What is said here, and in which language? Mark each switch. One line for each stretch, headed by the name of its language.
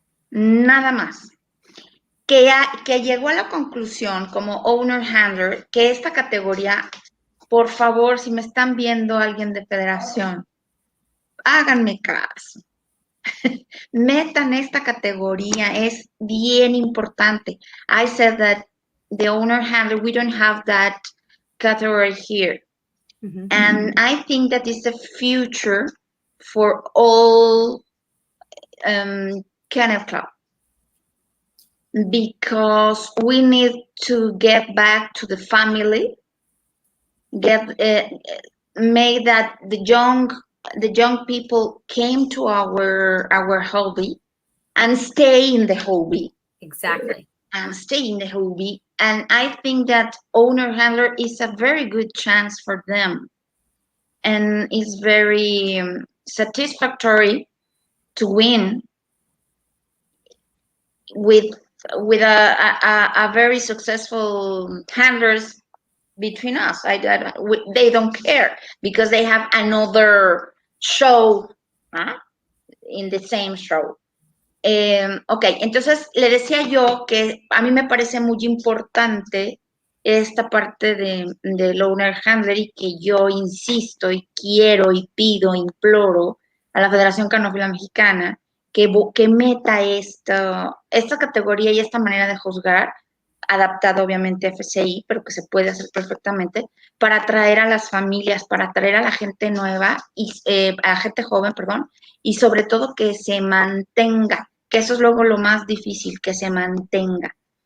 Spanish: Nada más. Que llegó a la conclusión como owner handler que esta categoría, por favor, si me están viendo alguien de federación, háganme caso. Metan esta categoría, es bien importante.
English: I said that the owner handler, we don't have that category here. Mm-hmm. And I think that is the future for all kennel club. Because we need to get back to the family, make that the young people came to our hobby and stay in the hobby. Exactly. And stay in the hobby. And I think that owner handler is a very good chance for them, and it's very satisfactory to win with a very successful handlers between us. They don't care because they have another show in the same show.
Spanish: Ok, entonces le decía yo que a mí me parece muy importante esta parte del owner handler y que yo insisto y quiero y pido, imploro a la Federación Canófila Mexicana que meta esta categoría y esta manera de juzgar, adaptado obviamente a FCI, pero que se puede hacer perfectamente, para atraer a las familias, para atraer a la gente nueva, y a la gente joven, perdón, y sobre todo que se mantenga, que eso es luego lo más difícil, que se mantenga.